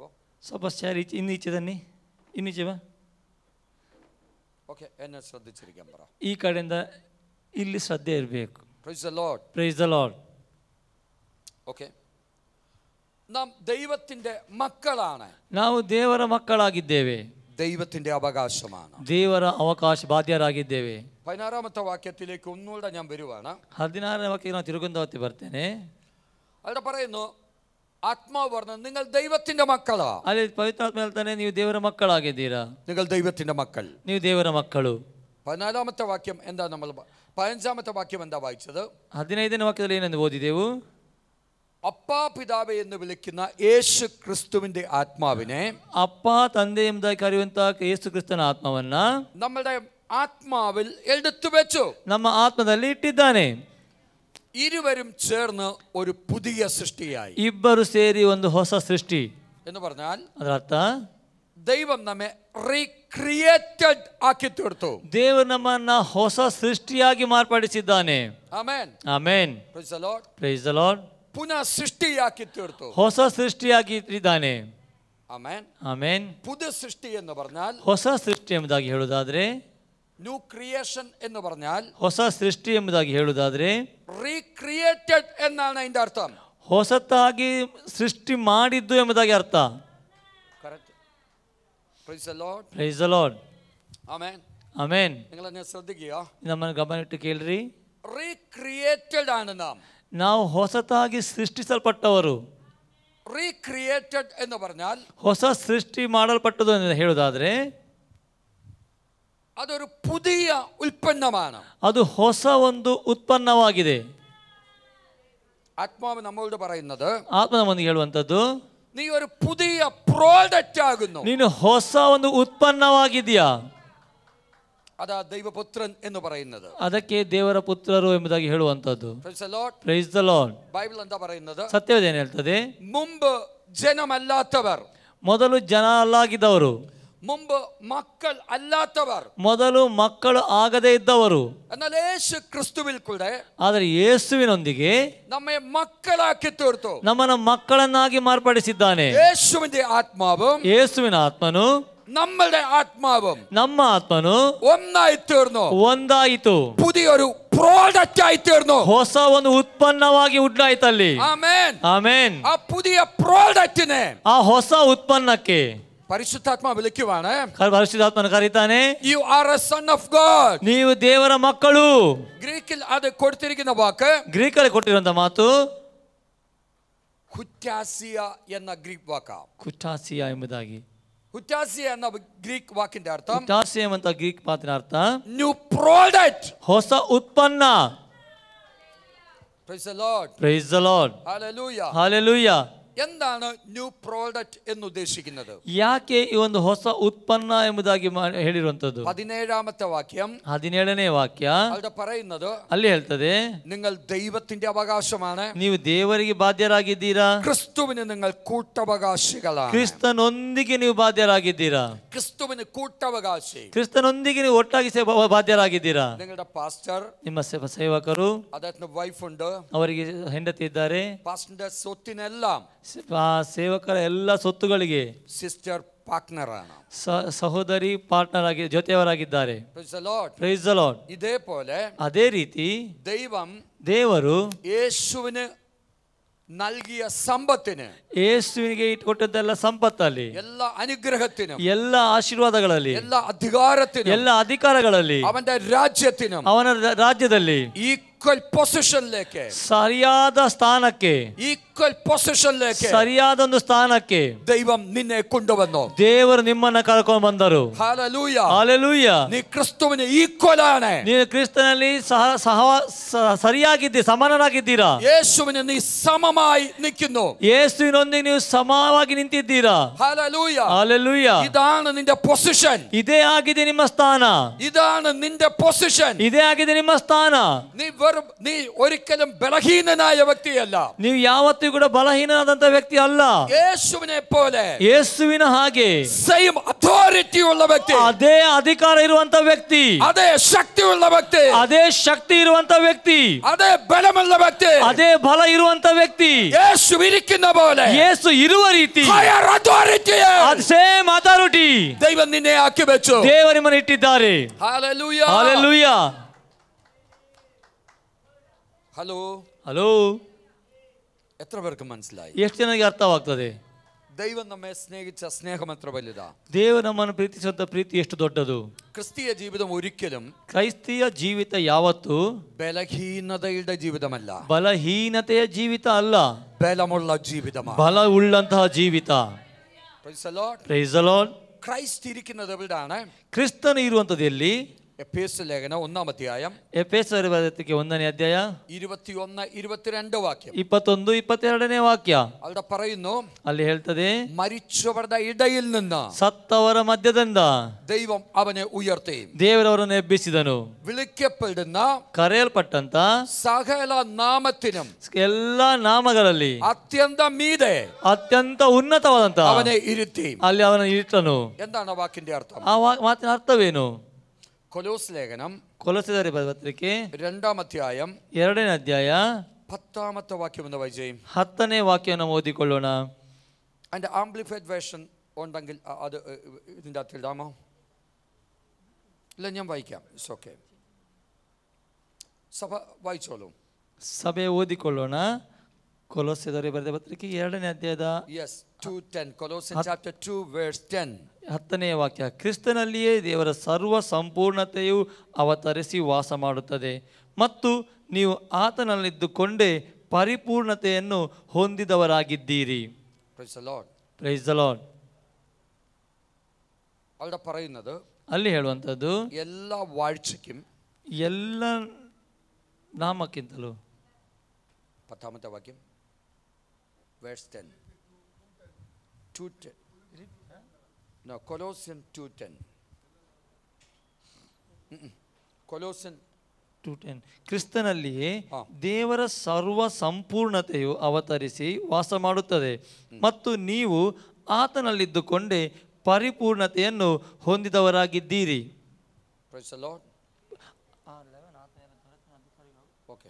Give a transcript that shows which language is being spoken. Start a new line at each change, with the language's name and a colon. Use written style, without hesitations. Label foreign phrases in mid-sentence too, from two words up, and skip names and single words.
Kannada: ಸ್ವಲ್ಪ ಚೇರ್ ಇನ್ನೀಚೆ ತನ್ನಿ, ಇನ್ನೀಚೆ ಬಾ. ಓಕೆ,
Malayalam: എന്നെ ശ്രദ്ധിച്ചിരിക്കാൻ പറ.
Kannada: ಈ ಕಡೆಯಿಂದ ಇಲ್ಲಿ ಶ್ರದ್ಧೆ ಇರಬೇಕು.
English: Praise the Lord. Praise the Lord.
Kannada: ಓಕೆ,
Malayalam: നാം ദൈവത്തിന്റെ മക്കളാണ്.
Kannada: ನಾವು ದೇವರ ಮಕ್ಕಳಾಗಿದ್ದೇವೆ.
Malayalam: ദൈവത്തിന്റെ അവകാശമാണ്.
Kannada: ದೇವರ ಅವಕಾಶ ಬಾಧ್ಯರಾಗಿದ್ದೇವೆ.
Malayalam: 16ാമത്തെ വാക്യത്തിലേക്ക് ഒന്നുകൂടെ ഞാൻ വരുവാണ്.
Kannada: 16ನೇ ವಾಕ್ಯ ನಾನು ತಿರುಗುಂದವತ್ತಿ ಬರ್ತೇನೆ.
Malayalam: അവിടെ പറയുന്നു, ആത്മാവ് പറഞ്ഞു, നിങ്ങൾ ദൈവത്തിന്റെ മക്കളാ.
Kannada: ಅಲ್ಲಿ ಪವಿತ್ರಾತ್ಮ ಹೇಳ್ತಾನೆ, ನೀವು ದೇವರ ಮಕ್ಕಳಾಗಿದ್ದೀರಾ.
Malayalam: നിങ്ങൾ ദൈവത്തിന്റെ മക്കൾ.
Kannada: ನೀವು ದೇವರ ಮಕ್ಕಳು.
Malayalam: 14ാമത്തെ വാക്യം എന്താ? നമ്മൾ 15ാമത്തെ വാക്യം എന്താ വായിച്ചത്?
Kannada: 15ನೇ ವಾಕ್ಯದಲ್ಲಿ ಏನೆಂದು ಓದಿದೆವು?
Malayalam: അപ്പാ പിതാവേ എന്ന് വിളിക്കുന്ന യേശു ക്രിസ്തുവിന്റെ ആത്മാവിനെ,
Kannada: ಅಪ್ಪ ತಂದೆ ಎಂಬುದಾಗಿ ಕರೆಯುವಂತ ಯೇಸು ಕ್ರಿಸ್ತನ ಆತ್ಮವನ್ನ
Malayalam: നമ്മുടെ ആത്മാവിൽ എടുത്തു വെച്ചു.
Kannada: ನಮ್ಮ ಆತ್ಮದಲ್ಲಿ ಇಟ್ಟಿದ್ದಾನೆ.
Malayalam: ഇരുവരും ചേർന്ന് ഒരു പുതിയ സൃഷ്ടിയായി.
Kannada: ಇಬ್ಬರು ಸೇರಿ ಒಂದು ಹೊಸ ಸೃಷ್ಟಿ
Malayalam: എന്ന് പറഞ്ഞാൽ
Kannada: ಅದರ ಅರ್ಥ,
Malayalam: ദൈവം നമ്മെ റീക്രിയേറ്റഡ് ആക്കി തീർത്തു.
Kannada: ದೇವರು ನಮ್ಮನ್ನ ಹೊಸ ಸೃಷ್ಟಿಯಾಗಿ ಮಾರ್ಪಡಿಸಿದ್ದಾನೆ.
Malayalam: ആമേൻ.
Kannada: ಆಮೆನ್.
English: Praise the Lord. Praise the Lord.
Kannada: ಪುನಃ ಸೃಷ್ಟಿಯಾಗಿ ತೀರ್ತು. ಹೊಸ ಸೃಷ್ಟಿಯಾಗಿ ಇಟ್ಟಿದ್ದಾನೆ. ಆಮೆನ್. ಆಮೆನ್.
Malayalam: പുതിയ സൃഷ്ടി എന്ന് പറഞ്ഞാൽ,
Kannada: ಹೊಸ ಸೃಷ್ಟಿ ಎಂಬುದಾಗಿ ಹೇಳುವುದಾದ್ರೆ,
English: new creation
Malayalam: എന്ന് പറഞ്ഞാൽ,
Kannada: ಹೊಸ ಸೃಷ್ಟಿ ಎಂಬುದಾಗಿ ಹೇಳುವುದಾದ್ರೆ,
Malayalam: ರೀಕ್ರಿಯೇಟೆಡ್ എന്നാണ് അതിന്റെ അർത്ഥം.
Kannada: ಹೊಸತಾಗಿ ಸೃಷ್ಟಿ ಮಾಡಿದ್ದು ಎಂಬುದಾಗಿ ಅರ್ಥ.
English: Correct. Praise the Lord. Praise the Lord.
Malayalam: ആമേൻ.
Kannada: ಆಮೆನ್.
Malayalam: നിങ്ങൾ എന്നെ ശ്രദ്ധിക്കുക.
Kannada: ನಮ್ಮನ್ನು ಗಮನ ಇಟ್ಟು ಕೇಳ್ರಿ.
Malayalam: ರೀಕ್ರಿಯೇಟೆಡ್ ആണ് നാം.
Kannada: ನಾವು ಹೊಸತಾಗಿ ಸೃಷ್ಟಿಸಲ್ಪಟ್ಟವರು.
Malayalam: ರೀಕ್ರಿಯೇಟೆಡ್ എന്ന് പറഞ്ഞാൽ,
Kannada: ಹೊಸ ಸೃಷ್ಟಿ ಮಾಡಲ್ಪಟ್ಟದು ಎಂದು ಹೇಳುವುದಾದ್ರೆ,
Malayalam: അതൊരു പുതിയ ഉൽപ്പന്നമാണ്.
Kannada: ಅದು ಹೊಸ ಒಂದು ಉತ್ಪನ್ನವಾಗಿದೆ.
Malayalam: ആത്മാവ് നമ്മളോട് പറയുന്നത്,
Kannada: ಆತ್ಮನ ಮಂದಿಗೆ ಹೇಳುವಂಥದ್ದು,
Malayalam: നീ ഒരു പുതിയ പ്രോഡക്റ്റ് ആകുന്നു.
Kannada: ನೀನು ಹೊಸ ಒಂದು ಉತ್ಪನ್ನವಾಗಿದೆಯಾ.
Malayalam: അതാ ദൈവപുത്രൻ എന്ന് പറയുന്നത്.
Kannada: ಅದಕ್ಕೆ ದೇವರ ಪುತ್ರರು ಎಂಬುದಾಗಿ ಹೇಳುವಂಥದ್ದು.
English: Praise the Lord. Praise the Lord.
Malayalam: ബൈബിൾ എന്താ പറയുന്നത്?
Kannada: ಸತ್ಯವೇದ ಏನು ಹೇಳ್ತದೆ?
Malayalam: മുമ്പ് ജനമല്ലാത്തവർ,
Kannada: ಮೊದಲು ಜನ ಅಲ್ಲಾಗಿದ್ದವರು,
Malayalam: മുമ്പ് മക്കൾ അല്ലാത്തവർ,
Kannada: ಮೊದಲು ಮಕ್ಕಳು ಆಗದೇ ಇದ್ದವರು,
Malayalam: എന്നാൽ യേശു ക്രിസ്തുവിൽ കൂടെ
Kannada: ಆದರೆ ಯೇಸುವಿನೊಂದಿಗೆ
Malayalam: നമ്മെ മക്കളാക്കി തീർത്തു.
Kannada: ನಮ್ಮನ್ನು ಮಕ್ಕಳನ್ನಾಗಿ ಮಾರ್ಪಡಿಸಿದ್ದಾನೆ.
Malayalam: യേശുവിന്റെ ആത്മാവും
Kannada: ಯೇಸುವಿನ ಆತ್ಮನು
Malayalam: നമ്മളുടെ ആത്മാവും,
Kannada: ನಮ್ಮ ಆತ್ಮನು
Malayalam: ഒന്നായി തീർന്നു.
Kannada: ಒಂದಾಯಿತು.
Malayalam: പുതിയൊരു പ്രോഡക്റ്റ് ആയി തീർന്നു.
Kannada: ಹೊಸ ಒಂದು ಉತ್ಪನ್ನವಾಗಿ ಉಡ್ಲಾಯ್ತಲ್ಲಿ.
Malayalam: ആമേൻ.
Kannada: ಆಮೆನ್.
Malayalam: ആ പുതിയ പ്രോഡക്റ്റിനെ
Kannada: ಆ ಹೊಸ ಉತ್ಪನ್ನಕ್ಕೆ
Malayalam: പരിശുദ്ധാത്മാ വിളിക്കുവാണ്.
Kannada: ಪರಿಶುದ್ಧಾತ್ಮನ ಕರೀತಾನೆ,
English: You are a son of God.
Kannada: ನೀವು ದೇವರ ಮಕ್ಕಳು.
Malayalam: ഗ്രീക്കിൽ അത് കൊടുത്തിരിക്കുന്ന വാക്ക്,
Kannada: ಗ್ರೀಕಲ್ಲಿ ಕೊಟ್ಟಿರುವಂತ ಮಾತು
Malayalam: ഹുറ്റാസിയ എന്ന ഗ്രീക്ക് വാക്കാ.
Kannada: ಕುಟಾಸಿಯ ಎಂಬುದಾಗಿ.
Malayalam: ഹുറ്റാസിയ എന്ന ഗ്രീക്ക് വാക്കിന്റെ അർത്ഥം,
Kannada: ಕುಟಾಸಿಯ ಅಂತ ಗ್ರೀಕ್ ಮಾತಿನ ಅರ್ಥ
English: New product.
Kannada: ಹೊಸ ಉತ್ಪನ್ನ.
English: Praise the Lord. Praise the Lord. Hallelujah.
Kannada: ಹಾಲೆಲೂಯಾ.
Malayalam: എന്താണ്
English: new product
Malayalam: എന്ന് ഉദ്ദേശിക്കുന്നത്?
Kannada: ಯಾಕೆ ಈ ಒಂದು ಹೊಸ ಉತ್ಪನ್ನ ಎಂಬುದಾಗಿ ಹೇಳಿರುವಂತದ್ದು?
Malayalam: 17ാമത്തെ വാക്യം,
Kannada: 17ನೇ ವಾಕ್ಯ
Malayalam: അവിടെ പറയുന്നത്,
Kannada: ಅಲ್ಲಿ ಹೇಳ್ತದೆ,
Malayalam: നിങ്ങൾ ദൈവത്തിന്റെ അവകാശമാണ്,
Kannada: ನೀವು ದೇವರಿಗೆ ಬಾಧ್ಯರಾಗಿದ್ದೀರಾ,
Malayalam: ക്രിസ്തുവിന് നിങ്ങൾ കൂട്ടവകാശികളാണ്.
Kannada: ಕ್ರಿಸ್ತನೊಂದಿಗೆ ನೀವು ಬಾಧ್ಯರಾಗಿದ್ದೀರಾ.
Malayalam: ക്രിസ്തുവിന് കൂട്ടവകാശി.
Kannada: ಕ್ರಿಸ್ತನೊಂದಿಗೆ ನೀವು ಒಟ್ಟಾಗಿ ಬಾಧ್ಯರಾಗಿದ್ದೀರಾ.
Malayalam: നിങ്ങളുടെ പാസ്റ്റർ,
Kannada: ನಿಮ್ಮ ಸೇವಕರು,
Malayalam: അദ്ദേഹത്തിന് ವೈಫ್ ഉണ്ട്,
Kannada: ಅವರಿಗೆ ಹೆಂಡತಿ ಇದ್ದಾರೆ.
Malayalam: പാസ്റ്ററിന്റെ സ്വത്തിനെല്ലാം
Kannada: ಸೇವಕರ ಎಲ್ಲ ಸೊತ್ತುಗಳಿಗೆ
English: sister partner,
Kannada: ಸಹೋದರಿ ಪಾರ್ಟ್ನರ್ ಆಗಿ ಜೊತೆಯವರಾಗಿದ್ದಾರೆ.
English: Praise the Lord. Praise the Lord.
Malayalam: ഇതേപോലെ
Kannada: ಅದೇ ರೀತಿ ದೇವರು
Malayalam: യേശുവിന് നൽകിയ സമ്പത്തിന്,
Kannada: ಯೇಸುವಿಗೆ ಇಟ್ಟುಕೊಟ್ಟದ್ದೆಲ್ಲ ಸಂಪತ್ತಲ್ಲಿ,
Malayalam: എല്ലാ അനുഗ്രഹത്തിനും,
Kannada: ಎಲ್ಲ ಆಶೀರ್ವಾದಗಳಲ್ಲಿ,
Malayalam: എല്ലാ അധികാരത്തിനും,
Kannada: ಎಲ್ಲ ಅಧಿಕಾರಗಳಲ್ಲಿ,
Malayalam: അവന്റെ രാജ്യത്തിനും,
Kannada: ಅವನ ರಾಜ್ಯದಲ್ಲಿ
English: equal position,
Kannada: ಸರಿಯಾದ ಸ್ಥಾನಕ್ಕೆ,
English: equal position
Kannada: ಸರಿಯಾದ ಒಂದು ಸ್ಥಾನಕ್ಕೆ
Malayalam: ദൈവം നിന്നെ കൊണ്ടുവന്നു.
Kannada: ದೇವರು ನಿಮ್ಮನ್ನ ಕರ್ಕೊಂಡು ಬಂದರು.
Malayalam: ഹല്ലേലൂയ.
Kannada: ಹಾಲೆಲೂಯಾ.
Malayalam: നീ ക്രിസ്തുവിന് ഈക്വൽ ആണ്.
Kannada: ನೀನು ಕ್ರಿಸ್ತನಲ್ಲಿ ಸರಿಯಾಗಿದ್ದೀರಿ, ಸಮಾನರಾಗಿದ್ದೀರಾ.
Malayalam: യേശുവിന് നീ സമമായി നിൽക്കുന്നു.
Kannada: ಯೇಸುವಿನೊಂದಿಗೆ ನೀವು ಸಮವಾಗಿ ನಿಂತಿದ್ದೀರಾ.
Malayalam: ഹല്ലേലൂയ.
Kannada: ಹಾಲೆಲೂಯಾ.
Malayalam: ഇതാണ് നിന്റെ പൊസിഷൻ.
Kannada: ಇದೇ ಆಗಿದೆ ನಿಮ್ಮ ಸ್ಥಾನ.
Malayalam: ഇതാണ് നിന്റെ പൊസിഷൻ.
Kannada: ಇದೇ ಆಗಿದೆ ನಿಮ್ಮ ಸ್ಥಾನ.
Malayalam: നീ ഒരിക്കലും ബലഹീനനായ വ്യക്തിയല്ല.
Kannada: ನೀವು ಯಾವತ್ತೂ ಕೂಡ ಬಲಹೀನನಾದಂತ ವ್ಯಕ್ತಿ ಅಲ್ಲ.
Malayalam: യേശുവിനെ പോലെ,
Kannada: ಯೇಸುವಿನ ಹಾಗೆ
English: same authority
Malayalam: ഉള്ള വ്യക്തി,
Kannada: ಅದೇ ಅಧಿಕಾರ ಇರುವಂತ ವ್ಯಕ್ತಿ,
Malayalam: അതേ ശക്തിയുള്ള വ്യക്തി,
Kannada: ಅದೇ ಶಕ್ತಿ ಇರುವಂತ ವ್ಯಕ್ತಿ,
Malayalam: അതേ ബലമുള്ള വ്യക്തി,
Kannada: ಅದೇ ಬಲ ಇರುವಂತ ವ್ಯಕ್ತಿ,
Malayalam: യേശു ഇരിക്കുന്ന പോലെ,
Kannada: ಯೇಸು ಇರುವ ರೀತಿ,
English: higher authority, Same authority
Malayalam: ദൈവം നിന്നെ ആക്കി വെച്ചു.
Kannada: ದೇವರು ನಿಮ್ಮನ್ನು ಇಟ್ಟಿದ್ದಾರೆ.
Malayalam: ഹല്ലേലൂയ.
Kannada: ಹಾಲೆಲೂಯಾ.
Malayalam: ഹലോ.
Kannada: ಹಲೋ.
Malayalam: എത്ര പേർക്ക് മനസ്സിലായി?
Kannada: ಎಷ್ಟು ಜನರಿಗೆ ಅರ್ಥವಾಗ್ತದೆ?
Malayalam: ദൈവം നമ്മെ സ്നേഹിച്ച സ്നേഹം എത്ര വലുതാ.
Kannada: ದೇವರು ನಮ್ಮನ್ನು ಪ್ರೀತಿಸುವಂತ ಪ್ರೀತಿ ಎಷ್ಟು ದೊಡ್ಡದು.
Malayalam: ക്രിസ്തീയ ജീവിതം ഒരിക്കലും
Kannada: ಕ್ರೈಸ್ತಿಯ ಜೀವಿತ ಯಾವತ್ತೂ
Malayalam: ബലഹീനതയുടെ ജീവിതമല്ല,
Kannada: ಬಲಹೀನತೆಯ ಜೀವಿತ ಅಲ್ಲ,
Malayalam: ബലമുള്ള ജീവിതമാണ്.
Kannada: ಬಲ ಉಳ್ಳಂತಹ ಜೀವಿತ.
English: Praise the Lord. Praise the Lord.
Malayalam: ക്രൈസ്റ്റ് ഇരിക്കുന്നത് എവിടെയാണ്?
Kannada: ಕ್ರಿಸ್ತನು ಇರುವಂತದ್ದು ಎಲ್ಲಿ?
Malayalam: എഫേസ്യ ലേഖനം 1-ാം അധ്യായം,
Kannada: ಎಫೆಸರ ಬರೆದಕ್ಕೆ 1ನೇ ಅಧ್ಯಾಯ
Malayalam: 21-22 വാക്യം,
Kannada: 21-22ನೇ ವಾಕ್ಯ.
Malayalam: അവിടെ പറയുന്നു,
Kannada: ಅಲ್ಲಿ ಹೇಳ್ತದೆ,
Malayalam: മരിച്ചവരുടെ ഇടയിൽ നിന്ന്
Kannada: ಸತ್ತವರ ಮಧ್ಯದಿಂದ
Malayalam: ദൈവം അവനെ ഉയർത്തി,
Kannada: ದೇವರವರನ್ನು ಎಬ್ಬಿಸಿದನು,
Malayalam: വിളിക്കപ്പെടുന്ന
Kannada: ಕರೆಯಲ್ಪಟ್ಟಂತ
Malayalam: സകല നാമത്തിനും
Kannada: ಎಲ್ಲಾ ನಾಮಗಳಲ್ಲಿ
Malayalam: അത്യന്തം മീതെ
Kannada: ಅತ್ಯಂತ ಉನ್ನತವಾದಂತ
Malayalam: അവനെ ഇരുത്തി.
Kannada: ಅಲ್ಲಿ ಅವನ ಇಟ್ಟನು.
Malayalam: എന്താണ് ആ വാക്കിന്റെ അർത്ഥം?
Kannada: ಆ ಮಾತಿನ ಅರ್ಥವೇನು?
Malayalam: കൊലോസ് ലേഖനം
Kannada: ಕೊಲೊಸ್ಸೆಯವರ ಪತ್ರಿಕೆ
Malayalam: 2-ാം അധ്യായം
Kannada: 2ನೇ ಅಧ್ಯಾಯ
Malayalam: 10ാമത്തെ വാക്യം എന്ന് വായിച്ചേ.
Kannada: 10ನೇ ವಾಕ್ಯವನ್ನು ಓದಿಕೊಳ್ಳೋಣ.
Malayalam: അതിന്റെ ആംപ്ലിഫൈഡ് വേർഷൻ ഉണ്ടെങ്കിൽ അത് ഇതിൻ്റെ അകത്ത് എഴുതാമോ? ഇല്ല, ഞാൻ വായിക്കാം.
English: It's okay.
Malayalam: സഭ വായിച്ചോളൂ.
Kannada: ಸಭೆ ಓದಿಕೊಳ್ಳೋಣ. ಕೊಲೊಸ್ಸೆದವರಿಗೆ ಬರೆದ ಪತ್ರಿಕೆ 2ನೇ ಅಧ್ಯಾಯದ 2:10.
English: Colossians chapter 2 verse 10.
Kannada: 10ನೇ ವಾಕ್ಯ. ಕ್ರಿಸ್ತನಲ್ಲಿಯೇ ದೇವರ ಸರ್ವ ಸಂಪೂರ್ಣತೆಯು ಅವತರಿಸಿ ವಾಸ ಮಾಡುತ್ತದೆ ಮತ್ತು ನೀವು ಆತನಲ್ಲಿದ್ದುಕೊಂಡೇ ಪರಿಪೂರ್ಣತೆಯನ್ನು ಹೊಂದಿದವರಾಗಿದ್ದೀರಿ.
English: Praise the Lord. Praise the Lord.
Malayalam: അവിടെ പറയുന്നത്
Kannada: ಅಲ್ಲಿ ಹೇಳುವಂಥದ್ದು
Malayalam: എല്ലാ വാഴ്ചയ്ക്കും,
Kannada: ಎಲ್ಲ ನಾಮಕ್ಕಿಂತಲೂ
Malayalam: 10ാമത്തെ വാക്യം verse 10.
English: 2:10. No, Colossians 2:10. Colossians 2:10.
Kannada: ಕ್ರಿಸ್ತನಲ್ಲಿಯೇ ದೇವರ ಸರ್ವ ಸಂಪೂರ್ಣತೆಯು ಅವತರಿಸಿ ವಾಸ ಮಾಡುತ್ತದೆ ಮತ್ತು ನೀವು ಆತನಲ್ಲಿದ್ದುಕೊಂಡೇ ಪರಿಪೂರ್ಣತೆಯನ್ನು ಹೊಂದಿದವರಾಗಿದ್ದೀರಿ.
English: Praise the Lord. Okay.